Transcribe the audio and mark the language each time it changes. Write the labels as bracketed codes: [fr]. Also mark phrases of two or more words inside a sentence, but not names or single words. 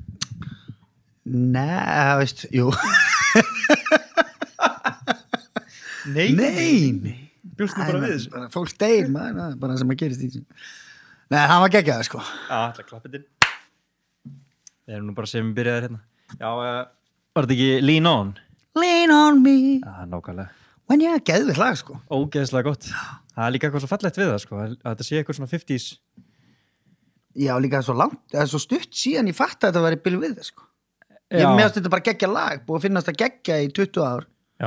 [is] Nei, veist, jú. Nei. Bjóst þú bara við þessu? Fólk deyr, maður, bara sem að gerist í þessu. Nei, hann var geggjaður, sko. Já, ætla að klappa til. Við erum nú bara sem byrjaðir hérna. Já, var þetta ekki Lean On? Lean on me. Já, nákvæmlega. En ég geðvitt lag, sko. Ógeðslega gott. Það líka eitthvað svo fallegt við það, sko. Að þetta sé eitthvað svona 50s. Já, líka svo langt, eða svo stutt síðan ég fatt að þetta væri Bill Withers, sko. Já. Ég meðast þetta bara geggja lag, búið að finnast að geggja í 20 ár. Já.